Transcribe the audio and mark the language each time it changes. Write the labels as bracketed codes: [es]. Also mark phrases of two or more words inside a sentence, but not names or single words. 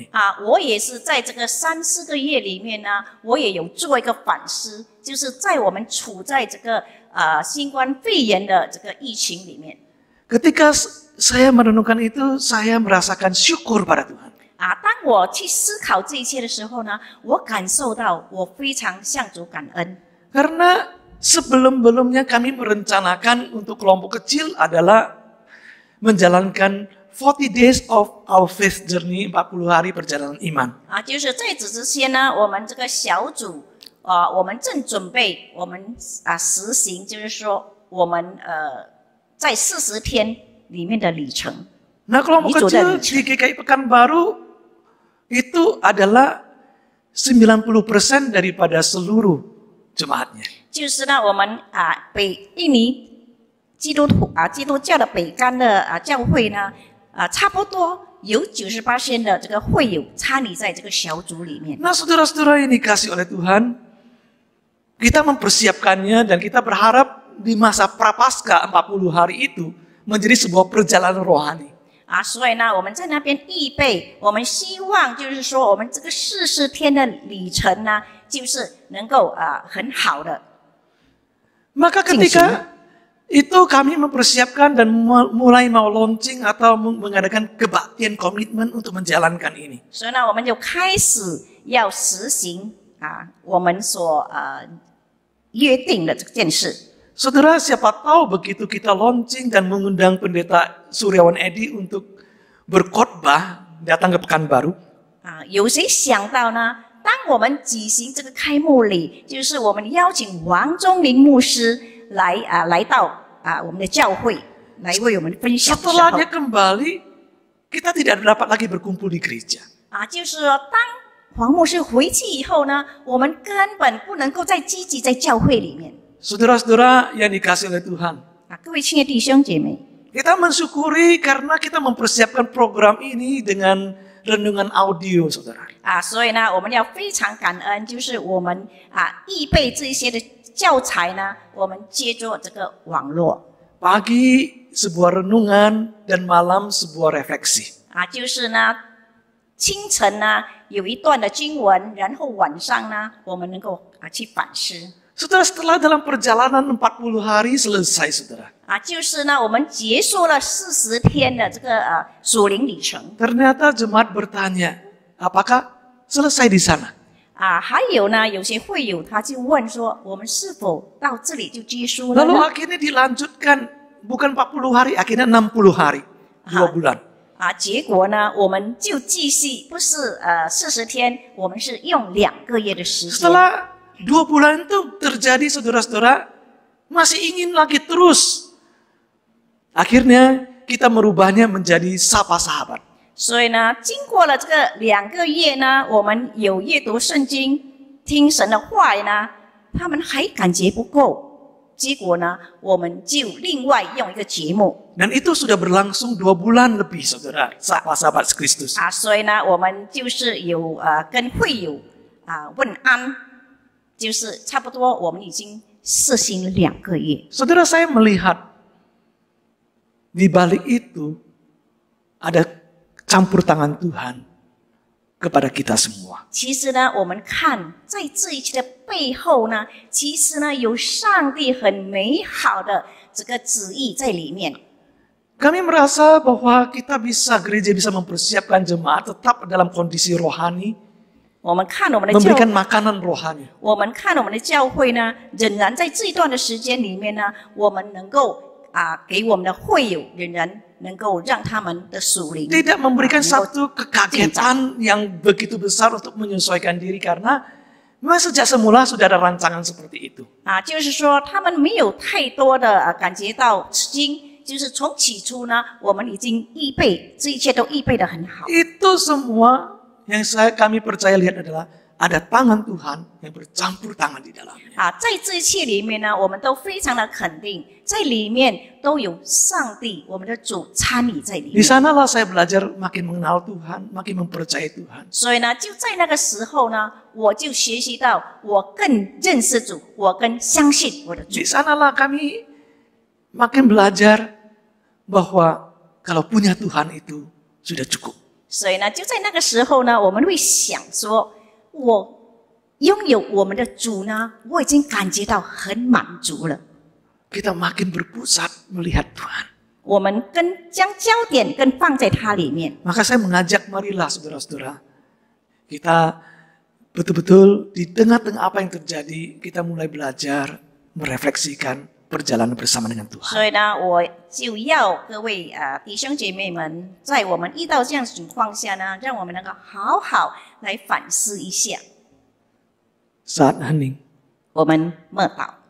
[zh] 我也是在这个3、4个月里面呢，我也有做一个反思，就是在我们处在这个新冠肺炎的这个疫情里面。 [id] Ketika saya merenungkan itu, saya merasakan syukur pada Tuhan. [zh] 当我去思考这一切的时候呢，我感受到我非常向主感恩。 [id] Karena sebelum-belumnya kami merencanakan untuk kelompok kecil adalah menjalankan [en] 40 days of our faith journey, [id] 40 hari perjalanan iman. [zh] 就是在此之前呢，我们这个小组我们正准备我们实行，就是说我们在40天里面的里程。 [id] Nah, kelompok kecil di GKI Pekanbaru itu adalah 90% daripada seluruh jemaatnya. [zh] 就是呢，我们印尼基督教的北干的教会呢，差不多有98%的这个会友参与在这个小组里面。 [id] Nah, saudara-saudara yang dikasih oleh Tuhan, kita mempersiapkannya dan kita berharap di masa prapaskah 40 hari itu menjadi sebuah perjalanan rohani. [zh] 所以呢，我们在那边预备，我们希望就是说，我们这个40天的里程呢，就是能够很好的。 [id] Maka ketika itu kami mempersiapkan dan mulai mau launching atau mengadakan kebaktian komitmen untuk menjalankan ini. [zh] 所以呢，我们就开始要实行我们所约定的这件事。 [id] Saudara, siapa tahu begitu kita launching dan mengundang pendeta Suryawan Edi untuk berkhotbah datang ke Pekanbaru. [zh] 有谁想到呢？当我们举行这个开幕礼，就是我们邀请王忠林牧师来到我们的教会来为我们分享的时候。 [id] Setelah dia kembali, kita tidak dapat lagi berkumpul di gereja. [zh] 就是说，当黄牧师回去以后呢，我们根本不能够再积极在教会里面。 [id] Saudara-saudara yang dikasih oleh Tuhan, [zh] 各位亲爱的弟兄姐妹， [id] kita mensyukuri karena kita mempersiapkan program ini dengan renungan audio, saudara. [zh] 所以呢，我们要非常感恩，就是我们预备这些的教材呢，我们借助这个网络。 [id] Pagi sebuah renungan dan malam sebuah refleksi. [zh] 就是呢，清晨呢有一段的经文，然后晚上呢，我们能够去反思。 [id] Saudara, setelah dalam perjalanan 40 hari selesai, saudara. [zh] 就是呢，我们结束了40天的这个属灵里程。 [id] Ternyata jemaat bertanya, apakah selesai di sana? [zh] 还有呢，有些会友他就问说，我们是否到这里就结束了 [id] Lalu [zh] 呢？ [id] akhirnya dilanjutkan, bukan 40 hari, akhirnya 60 hari, 2 bulan. [zh] 结果呢，我们就继续，不是40天，我们是用2个月的时间。 [id] Setelah 2 bulan itu terjadi, saudara-saudara, masih ingin lagi terus. Akhirnya kita merubahnya menjadi Sapa Sahabat. [zh] 所以呢，经过了这个2个月呢，我们有阅读圣经、听神的话语呢，他们还感觉不够，结果呢，我们就另外用一个节目。 [id] Dan itu sudah berlangsung 2 bulan lebih, saudara. Sapa Sahabat Kristus. [zh] 所以呢，我们就是有跟会友问安，就是差不多我们已经实行了2个月。 [id] Saudara, saya melihat di balik itu ada campur tangan Tuhan kepada kita semua. [zh] 其实呢，我们看在这一切的背后呢，其实呢有上帝很美好的这个旨意在里面。 [id] Kami merasa bahwa gereja bisa mempersiapkan jemaat tetap dalam kondisi rohani, [zh] 我们看我们的 [id] memberikan makanan rohani. [zh] 我们看我们的教会呢，仍然在这一段的时间里面呢，我们能够给我们的会友仍然能够让他们的属灵 [id] Tidak memberikan satu kekagetan yang begitu besar untuk menyesuaikan diri karena memang sejak semula sudah ada rancangan seperti itu. [zh] 就是说他们没有太多的感觉到吃惊，就是从起初呢，我们已经预备这一切都预备得很好。 [id] Itu semua yang kami percaya lihat adalah ada tangan Tuhan yang bercampur tangan di dalamnya. [zh] 在这一切里面呢，我们都非常的肯定，在里面都有上帝，我们的主参与在里 [id] Di [zh] 面。 [id] sanalah saya belajar makin mengenal Tuhan, makin mempercayai Tuhan. [zh] 所以呢，就在那个时候呢，我就学习到，我更认识主，我更相信我的主 [id] Di。sanalah kami makin belajar bahwa kalau punya Tuhan itu sudah cukup. [zh] 所以呢，就在那个时候呢，我们会想说，我拥有我们的主呢，我已经感觉到很满足了。 [id] Kita makin berpusat melihat Tuhan. [zh] 我们将焦点更放在它里面。 [id] Maka saya mengajak marilah saudara-saudara, kita betul-betul di tengah-tengah apa yang terjadi, kita mulai belajar merefleksikan perjalanan bersama dengan Tuhan. [zh] 所以呢，我就要各位弟兄姐妹们，在我们遇到这样的情况下呢，让我们能够好好来反思一下。 [id] Saat hening, [zh] 我们默祷。